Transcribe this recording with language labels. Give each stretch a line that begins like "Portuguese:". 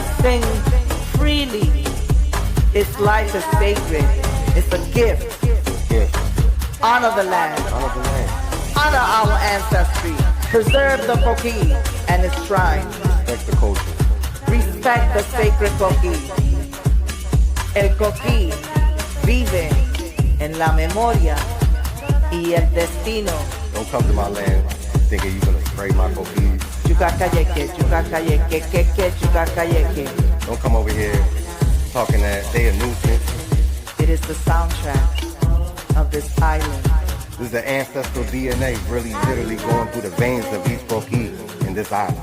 English: Sing freely. Its life is sacred. It's a gift. Honor the land. Honor our ancestry. Preserve the Coquí and its shrine. Respect the culture. Respect the sacred Coquí.
Spanish: El Coquí vive en la memoria y el destino.
English: Don't come to my land thinking you're gonna spray my coquilles. Yucacayeque, Yucacayeque, Keke, Yucacayeque. Don't come over here talking that they a nuisance. It is the soundtrack of this island. This is the ancestral DNA really literally going through the veins of each coquille in this island.